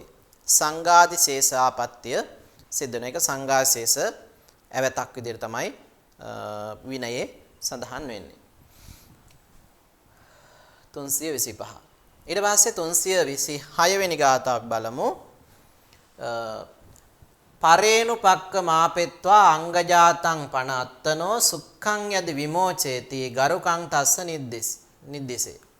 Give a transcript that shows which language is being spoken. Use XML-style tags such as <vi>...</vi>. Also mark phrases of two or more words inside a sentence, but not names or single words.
<si>සංඝාදි ශේෂාපත්‍ය සිද්ධ වෙන එක සංඝාශේෂ ඇවතක් විදිහට තමයි විනයේ සඳහන් වෙන්නේ. 325. ඊට පස්සේ 326 වෙනි ගාථාව බලමු.</si> <pi>පරේනුපක්ක මාපෙත්වා අංගජාතං පන අත්තනෝ සුක්ඛං යදි විමෝචේති ගරුකං තස්ස නිද්දේසේ.</pi>